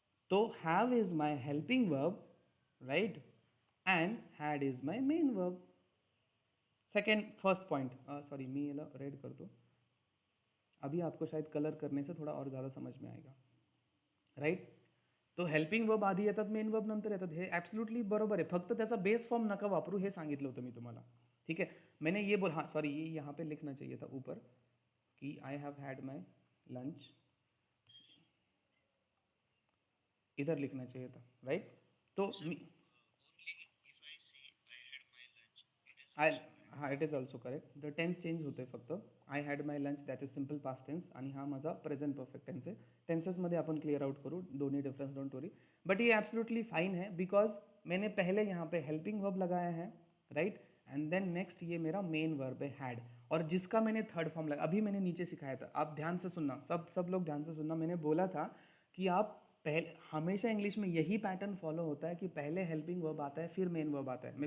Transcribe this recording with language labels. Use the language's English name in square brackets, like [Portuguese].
[Hindi] तो [English] have is my helping verb, right? And had is my main verb. [Marathi] Second, first point, sorry मी याला red करतो. [Hindi] अभी आपको शायद कलर करने से थोड़ा और ज़्यादा समझ में आएगा, राईट? [Marathi] तो हेल्पिंग वर्ब आधी येतात, मेन वर्ब नंतर येतात, हे ॲब्सोल्युटली बरोबर आहे. फक्त त्याचा बेस फॉर्म नका वापरू, हे सांगितलं होतं मी तुम्हाला. [Hindi] ठीक है. मैंने ये बोला, हाँ सॉरी, ये यहाँ पे लिखना चाहिए था ऊपर कि [English] I have had my lunch, [Hindi] इधर लिखना चाहिए था, राइट? [English] तो आय हां, it is also correct. [Marathi] The tense change होते फक्त. [English] I had my lunch, that is simple past tense, [Marathi] आणि हा माझा प्रेझेंट परफेक्ट टेन्स आहे. टेन्सेसमध्ये आपण क्लियर आउट करू दोन्ही डिफरेंस, [English] Don't worry. [Hindi] बट ये एब्सोल्युटली फाइन है, बिकॉज मैंने पहले यहाँ पे हेल्पिंग वर्ब लगाया है, राइट? एंड देन नेक्स्ट ये मेरा मेन वर्ब है हैड, और जिसका मैंने थर्ड फॉर्म लगा, अभी मैंने नीचे सिखाया था, आप ध्यान से सुनना, सब लोग ध्यान से सुनना. मैंने बोला था कि आप पहले, हमेशा इंग्लिश में यही पैटर्न फॉलो होता है कि पहले हेल्पिंग वर्ब आता है, फिर मेन वर्ब आता है.